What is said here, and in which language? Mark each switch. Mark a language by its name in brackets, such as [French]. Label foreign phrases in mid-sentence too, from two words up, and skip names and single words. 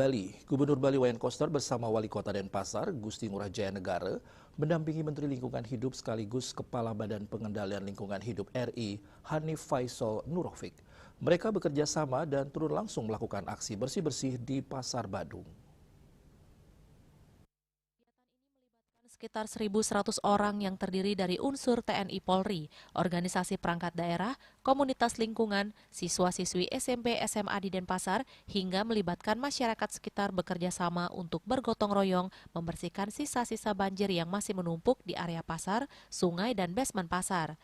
[Indonesian] Bali, Gubernur Bali Wayan Koster bersama Wali Kota Denpasar, Gusti Ngurah Jaya Negara, mendampingi Menteri Lingkungan Hidup sekaligus Kepala Badan Pengendalian Lingkungan Hidup RI, Hanif Faisal Nurofik. Mereka bekerja sama dan turun langsung melakukan aksi bersih-bersih di Pasar Badung. Sekitar 1.100 orang yang terdiri dari unsur TNI Polri, organisasi perangkat daerah, komunitas lingkungan, siswa-siswi SMP SMA di Denpasar, hingga melibatkan masyarakat sekitar bekerja sama untuk bergotong royong membersihkan sisa-sisa banjir yang masih menumpuk di area pasar, sungai, dan basement pasar.